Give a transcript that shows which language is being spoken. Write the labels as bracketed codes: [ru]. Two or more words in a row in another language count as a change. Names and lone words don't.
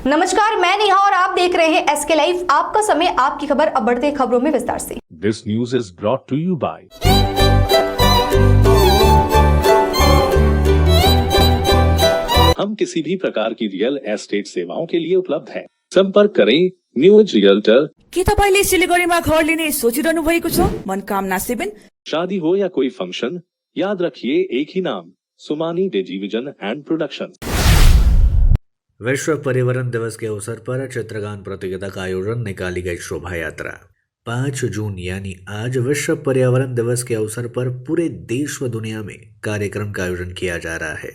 [hi] नमस्कार, मैं नेहा और आप देख रहे हैं एसके लाइव। आपका समय, आपकी खबर। अब बढ़ते हैं खबरों में विस्तार से। [en] This news is brought to you by [hi] हम किसी भी प्रकार की रियल एस्टेट सेवाओं के लिए उपलब्ध हैं। संपर्क करें न्यूज रियल्टर। [ne] के तपाईले सिलिगुडीमा घर लिने सोचिरहनु भएको छ? मनकामना 7। [hi] शादी हो या कोई फंक्शन, याद रखिए एक ही नाम, सुमानी टेलीविजन एंड प्रोडक्शन। विश्व पर्यावरण दिवस के अवसर पर चित्रगान प्रतियोगिता का आयोजन, निकाली गई शोभा यात्रा। 5 जून यानी आज विश्व पर्यावरण दिवस के अवसर पर पूरे देश व दुनिया में कार्यक्रम का आयोजन किया जा रहा है।